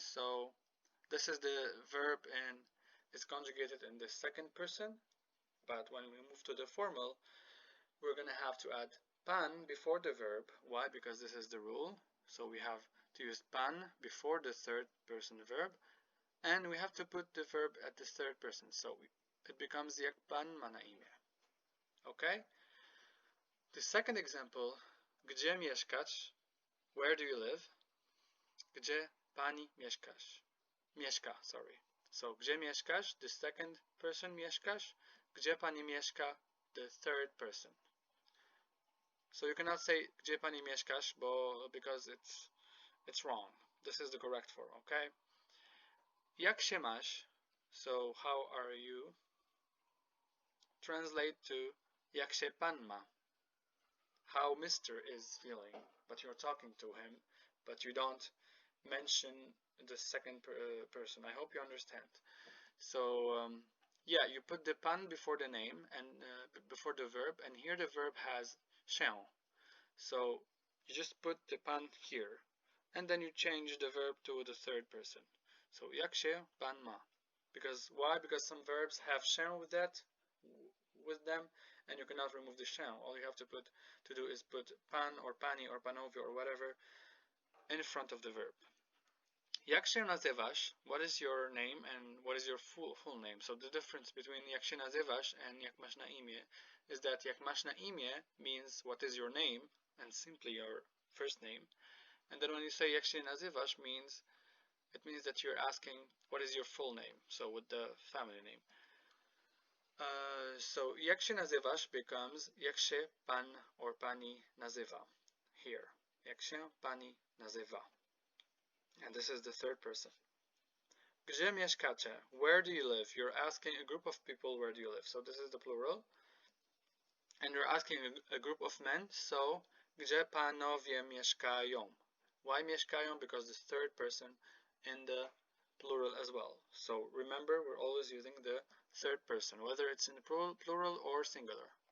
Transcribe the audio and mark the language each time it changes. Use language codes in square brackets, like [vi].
[en] So this is the verb, and it's conjugated in the second person, but when we move to the formal, we're going to have to add pan before the verb. Why? Because this is the rule. So we have to use pan before the third person verb, and we have to put the verb at the third person. So it becomes [pl] jak pan ma na imię. [en] Okay? The second example, [pl] gdzie mieszkasz? [en] Where do you live? [pl] Gdzie pani mieszka, [en] sorry. So, [pl] gdzie mieszkasz? [en] The second person mieszkasz. [pl] Gdzie pani mieszka? [en] The third person. So you cannot say [pl] gdzie pani mieszkasz, [en] because it's wrong. This is the correct form, okay? [pl] Jak się masz? [en] So how are you? Translate to [pl] jak się pan ma? [en] How Mr. is feeling, but you're talking to him, but you don't mention the second person. I hope you understand. So yeah, you put the pan before the name and before the verb, and here the verb has się. So you just put the pan here, and then you change the verb to the third person. So [pl] jak się pan ma? [en] Because why? Because some verbs have się with them, and you cannot remove the się. All you have to do is put pan or pani or PANOWIE or whatever in front of the verb. [pl] Jak się nazywasz? [en] What is your name and what is your full name? So the difference between [pl] jak się nazywasz [en] and [pl] jak masz na imię [en] is that jak masz na imię means what is your name and simply your first name. And then when you say [pl] jak się nazywasz [en] it means that you're asking what is your full name, so with the family name. So [pl] jak się nazywasz [en] becomes [pl] jak się pan [en] or pani nazywa. Here. [pl] Jak się pani nazywa. [en] And this is the third person. [pl] Gdzie mieszkacie? [en] Where do you live? You're asking a group of people where do you live. So this is the plural. And you're asking a group of men. So [pl] gdzie panowie mieszkają? [en] Why mieszkają? Because the third person in the plural as well. So remember, we're always using the third person, whether it's in the plural or singular.